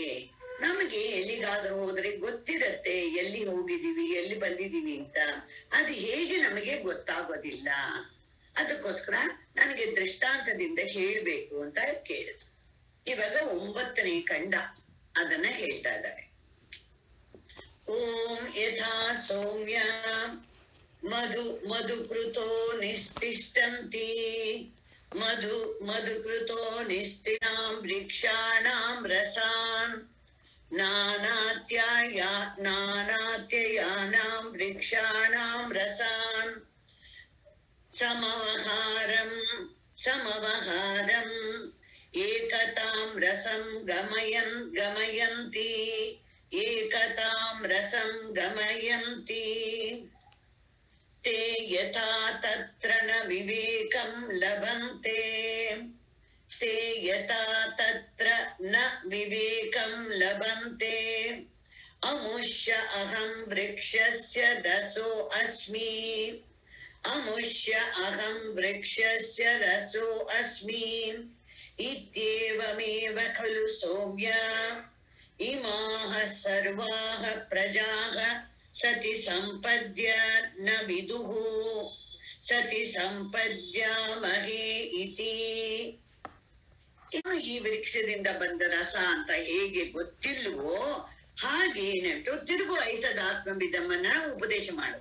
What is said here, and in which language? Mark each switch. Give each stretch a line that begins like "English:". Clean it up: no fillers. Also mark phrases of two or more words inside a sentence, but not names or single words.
Kannada: ನಮಗೆ ಎಲ್ಲಿಗಾದ್ರೂ ಹೋದ್ರೆ ಗೊತ್ತಿರತ್ತೆ ಎಲ್ಲಿ ಹೋಗಿದೀವಿ, ಎಲ್ಲಿ ಬಂದಿದೀವಿ ಅಂತ, ಅದು ಹೇಗೆ ನಮಗೆ ಗೊತ್ತಾಗೋದಿಲ್ಲ. ಅದಕ್ಕೋಸ್ಕರ ನನಗೆ ದೃಷ್ಟಾಂತದಿಂದ ಹೇಳ್ಬೇಕು ಅಂತ ಕೇಳಿದ್ರು. ಇವಾಗ 9ನೇ ಖಂಡ ಅದನ್ನ ಹೇಳ್ತಾ ಇದ್ದಾರೆ.
Sanskrit: ಓಂ ಯಥಾ ಸೌಮ್ಯ ಮಧುಕೃತೋ ನಿಸ್ತಿಷ್ಟಂತಿ ಮಧುಕೃತೋ ನಿಸ್ತಿನಾಂ ವೃಕ್ಷಾಣಾಂ ರಸಾನ್ ನಾನಾತ್ಯಯಾನಾಂ ವೃಕ್ಷಾಣಾಂ ರಸಾನ್ ಸಮವಹಾರಂ ಏಕತಾಂ ರಸಂ ಗಮಯಂತಿ ಏಕತಾಂ ರಸಂ ಗಮಯಂತಿ ತೇ ಯಥಾ ತತ್ರ ನ ವಿವೇಕಂ ಲಭಂತೆ ತೇ ಯಥಾ ತತ್ರ ನ ವಿವೇಕಂ ಲಭಂತೆ ಅಮುಷ್ಯ ಅಹಂ ವೃಕ್ಷಸ್ಯ ರಸೋ ಅಸ್ಮಿ ಅಮುಷ್ಯ ಅಹಂ ವೃಕ್ಷಸ್ಯ ರಸೋ ಅಸ್ಮಿ ಇತ್ಯೇವಮೇವ ಖಲು ಸೌಮ್ಯ ಇಮಾಃ ಸರ್ವಾಃ ಪ್ರಜಾಃ ಸತಿ ಸಂಪದ್ಯ ನ ವಿದುಃ ಸತಿ ಸಂಪದ್ಯಾಮಹೇ ಇತಿ.
Kannada: ಇನ್ನು ಈ ವೃಕ್ಷದಿಂದ ಬಂದ ರಸ ಅಂತ ಹೇಗೆ ಗೊತ್ತಿಲ್ವೋ ಹಾಗೆ ಏನಂಟು ತಿರುಗು ಐತದಾತ್ಮವಿದಮ್ಮನ್ನ ಉಪದೇಶ ಮಾಡೋದು.